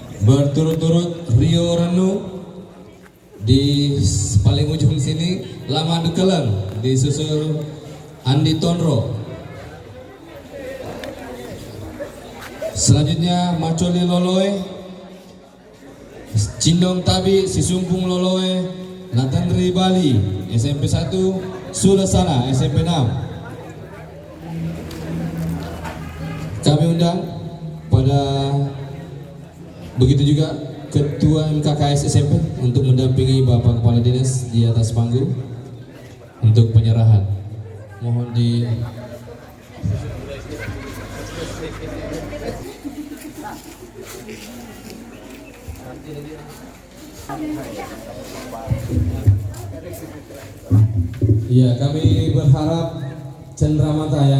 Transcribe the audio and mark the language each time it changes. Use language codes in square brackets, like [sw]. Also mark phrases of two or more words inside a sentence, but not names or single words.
[id] Berturut-turut Rio Renu di paling ujung sini, Lama Dukeleng disusul Andi Tonro. Selanjutnya Macoli Loloe, Cindong Tabi, Sisumpung Loloe, Nathan Bali, SMP 1, Sulasana, SMP 6. Kami undang pada begitu juga Ketua MKKS SMP untuk mendampingi Bapak Kepala Dinas di atas panggung untuk penyerahan. Mohon di Ya, kami berharap cenderamata yang